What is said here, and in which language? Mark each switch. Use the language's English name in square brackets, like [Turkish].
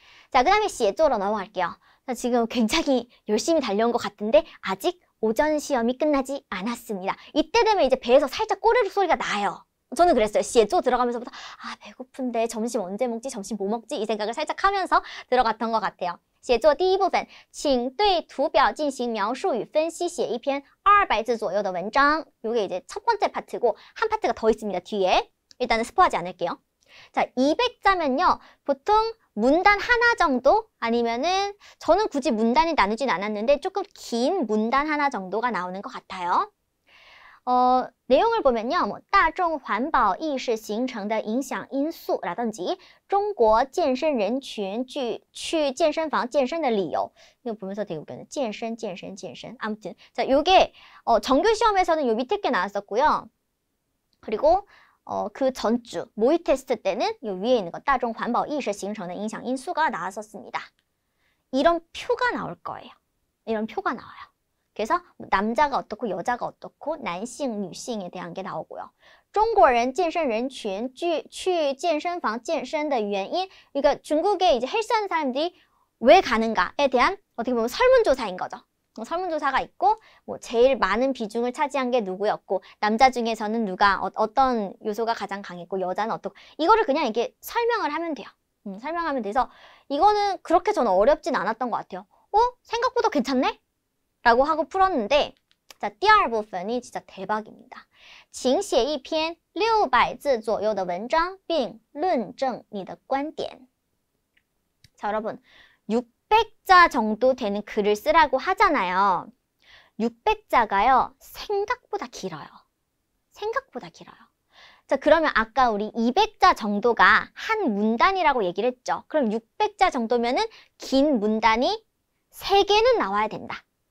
[Korean] 자, 그 다음에 写作로 넘어갈게요. 자, 지금 굉장히 열심히 달려온 것 같은데 아직 오전 시험이 끝나지 않았습니다. 이때 되면 이제 배에서 살짝 꼬르륵 소리가 나요. 저는 그랬어요. 写作 들어가면서부터 배고픈데 점심 언제 먹지? 점심 뭐 먹지? 이 생각을 살짝 하면서 들어갔던 것 같아요. [Chinese] 写作第一部分请对图表进行描述与分析写一篇200字左右的文章 [Korean] 요게 이제 첫 번째 파트고 한 파트가 더 있습니다. 뒤에. 일단은 스포하지 않을게요. 자, 200자면요. 보통 문단 하나 정도 아니면은 저는 굳이 문단이 나누진 않았는데 조금 긴 문단 하나 정도가 나오는 것 같아요. 내용을 보면요. [Chinese] 뭐 大众环保意识形成的影响因素 라든지 中国健身人群去健身房健身的理由 [Korean] 이거 보면서 되게 웃겼네. 健身 아무튼 자, 요게 정규 시험에서는 요 밑에 게 나왔었고요. 그리고 그 전주 모의 테스트 때는 요 위에 있는 거 [Chinese] 大众环保意识形成的影响因素 [Korean] 가 나왔었습니다. 이런 표가 나올 거예요. 이런 표가 나와요. 그래서 남자가 어떻고 여자가 어떻고男性, 女性에 대한 게 나오고요. [Chinese] 中国人健身人群去健身房健身的原因 [Korean] 그러니까 중국에 이제 헬스하는 사람들이 왜 가는가에 대한 어떻게 보면 설문조사인 거죠. 설문조사가 있고 뭐 제일 많은 비중을 차지한 게 누구였고 남자 중에서는 누가 어떤 요소가 가장 강했고 여자는 어떻고 이거를 그냥 이렇게 설명을 하면 돼요. 설명하면 돼서 이거는 그렇게 저는 어렵진 않았던 것 같아요. 생각보다 괜찮네? 라고 하고 풀었는데 자, 第二部分이 진짜 대박입니다. [Chinese] 请写一篇600字左右的文章并论证你的观点. [Korean] 자, 여러분 600자 정도 되는 글을 쓰라고 하잖아요. 600자가요. 생각보다 길어요. 생각보다 길어요. 자, 그러면 아까 우리 200자 정도가 한 문단이라고 얘기를 했죠. 그럼 600자 정도면은 긴 문단이 3개는 나와야 된다.